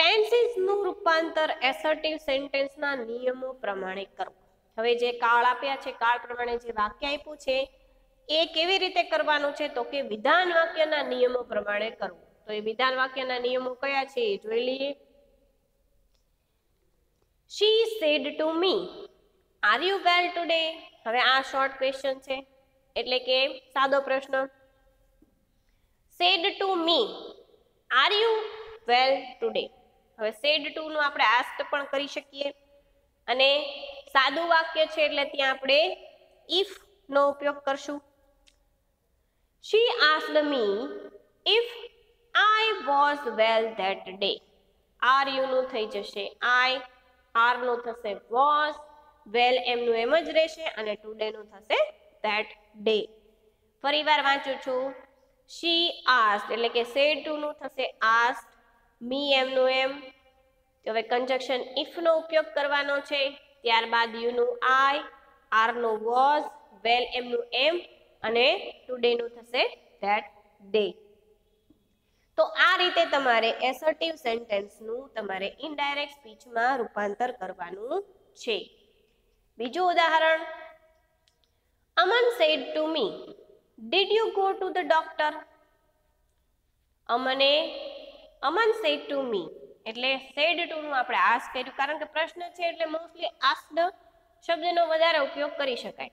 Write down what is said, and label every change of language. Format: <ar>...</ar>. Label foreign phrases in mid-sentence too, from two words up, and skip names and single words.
<gu>ટેન્સીસ નું રૂપાંતર</gu> <en>assertive sentence</en> <gu>ના નિયમો પ્રમાણે કરવું. હવે જે કાળ આપ્યા છે, કાળ પ્રમાણે જે વાક્ય આપ્યું છે એ કેવી રીતે કરવાનું છે, તો કે વિધાન વાક્યના નિયમો પ્રમાણે કરવું. તો એ વિધાન વાક્યના નિયમો કયા છે એ જોઈ લઈએ.</gu> <en>She said to me, are you well today?</en> <gu>હવે આ</gu> <en>short question</en> <gu>છે એટલે કે સાદો પ્રશ્ન.</gu> <en>said to me, are you well today?</en> <gu>હવે</gu> <en>said to</en> <gu>નું આપણે asked પણ કરી શકીએ અને સાદું વાક્ય છે એટલે ત્યાં આપણે if નો ઉપયોગ કરશું.</gu> <en>She asked me if I was well that day. are you</en> <gu>નું થઈ જશે I, are નું થશે was, well એમનું એમ જ રહેશે અને today નું થશે</gu> <en>that day.</en> <gu>ફરીવાર વાંચું છું.</gu> <en>she asked</en> <gu>એટલે કે</gu> <en>said to</en> <gu>નું થશે asked, me એમનું એમ. હવે કંજક્શન if નો ઉપયોગ કરવાનો છે. ત્યારબાદ you નું I, are નું was, well એમનું એમ અને today નું થશે</gu> <en>that day.</en> <gu>તો આ રીતે તમારે</gu> <en>assertive sentenceનું</en> <gu>તમારે</gu> <en>indirect speechમાં</en> <gu>રૂપાંતર કરવાનું છે. બીજું ઉદાહરણ.</gu> <en>Aman said to me, did you go to the doctor? Aman said to me</en> <gu>એટલે</gu> <en>said to</en> <gu>નું આપણે આસ્ક કર્યું, કારણ કે પ્રશ્ન છે એટલે મોસ્ટલી આસ્ક્ડ શબ્દનો વધારે ઉપયોગ કરી શકાય.</gu>